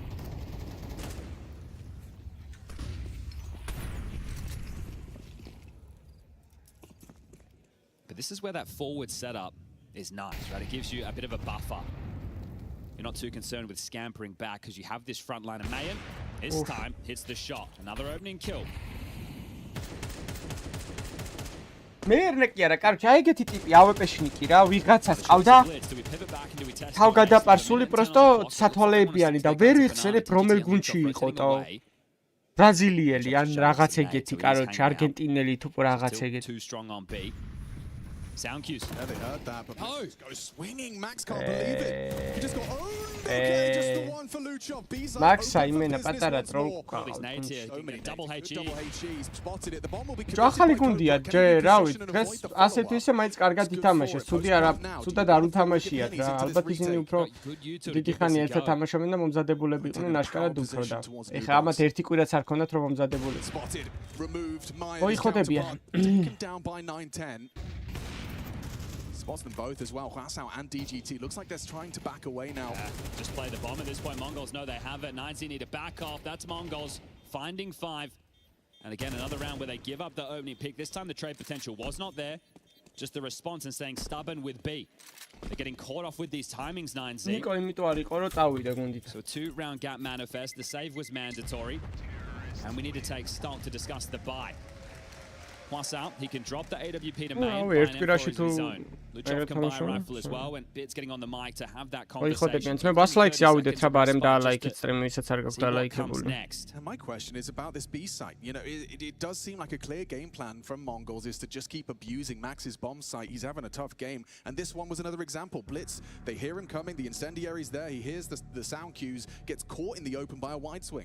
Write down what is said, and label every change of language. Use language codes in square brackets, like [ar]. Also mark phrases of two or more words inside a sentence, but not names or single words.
[en] But this is where that forward setup is nice, right? It gives you a bit of a buffer. You're not too concerned with scampering back because you have this front line of Mayan. This time hits the shot. Another opening kill. [ka] მე ერნეკი არა, კარგი, აი ეგეთი ტიპი ავეპეშნიკი რა, ვიღაცას ყავდა. თავგადაპარსული პროსტო სათვალეებიანი და ვერ იხსენებ რომელ გუნდში იყოტო. ბრაზილიელი ან რაღაც ეგეთი, კაროჩე, არგენტინელი თუ რაღაც ეგეთი. [en] Sound cues. Yeah, they heard that, but Max goes swinging. Max can't believe it. He just got owned. Okay, just the one for Luchov. Max, I mean, patara troll. Double HE spotted it. The bomb will be [ka] ახალი გუნდია, რავი, დღეს ასეთ ისე მაინც კარგად ითამაშეს. ცუდი არა, ცუდად არ უთამაშიათ რა. ალბათ ისინი უფრო დიდი ხანი ერთად თამაშობენ და მომზადებულები იყვნენ აშკარად უფრო და. ეხლა ამათ ერთი კვირაც არ ქონდათ რომ მომზადებულები. მოიხოდებიან. [en] Down by 9-10. Spots them both as well, Huasao and DGT. Looks like they're trying to back away now. Yeah, just play the bomb at this point. Mongols know they have it. 9Z need to back off. That's Mongols finding 5. And again, another round where they give up the opening pick. This time the trade potential was not there. Just the response and staying stubborn with B. They're getting caught off with these timings, 9Z. So 2-round gap manifest. The save was mandatory. And we need to take stock to discuss the buy. Huasao, he can drop the AWP to main. Luchov can buy a rifle as well, and Bit's getting on the mic to have that conversation. [ka] მე ბასლაიქს ავიდეთ აბარემ და ლაიქით სტრიმი ვისაც არ გაქვს [en] See what comes [ka] დალაიქებული. [en] next. And my question is about this B site. You know, it does seem like a clear game plan from Mongols is to just keep abusing Max's bomb site. He's having a tough game, and this one was another example. Blitz, they hear him coming, the incendiary's there, he hears the sound cues, gets caught in the open by a wide swing.